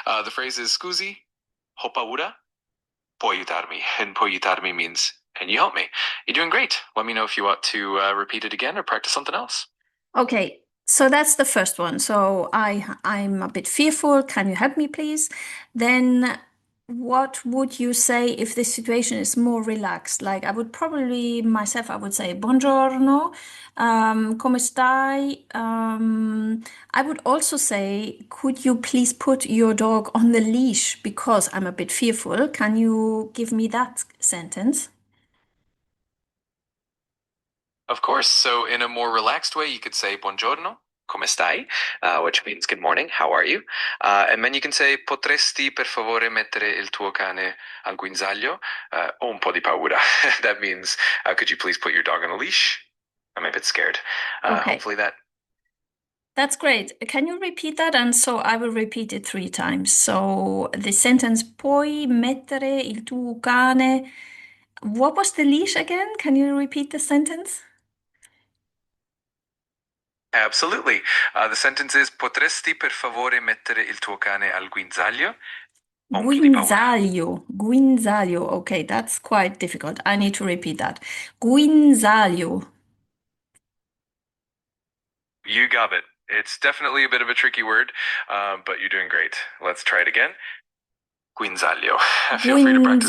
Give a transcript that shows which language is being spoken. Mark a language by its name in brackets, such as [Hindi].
[English] The phrase is [Italian] "Scusi, ho paura, può aiutarmi," [English] and [Italian] "può aiutarmi" [English] means "Can you help me?" You're doing great. Let me know if you want to repeat it again or practice something else. Okay, so that's the first one. So I'm a bit fearful. Can you help me, please? Then what would you say if the situation is more relaxed? Like I would probably myself, I would say [Italian] buongiorno, come stai? [English] I would also say, could you please put your dog on the leash because I'm a bit fearful. Can you give me that sentence? Of course. So in a more relaxed way, you could say [Italian] "Buongiorno, come stai?" [English] Which means "Good morning, how are you?" And then you can say [Italian] "Potresti per favore mettere il tuo cane al guinzaglio? Ho un po' di paura." [English] That means, could you please put your dog on a leash? I'm a bit scared. Okay. Hopefully that. That's great. Can you repeat that? And so I will repeat it three times. So the sentence, [Italian] puoi mettere il tuo cane. [English] What was the leash again? Can you repeat the sentence? Absolutely. The sentence is [Italian] "Potresti per favore mettere il tuo cane al guinzaglio? Ho un po' di paura." Guinzaglio. Guinzaglio. [English] Okay, that's quite difficult. I need to repeat that. Guinzaglio. You got it. It's definitely a bit of a tricky word, but you're doing great. Let's try it again. Guinzaglio. Feel free to practice.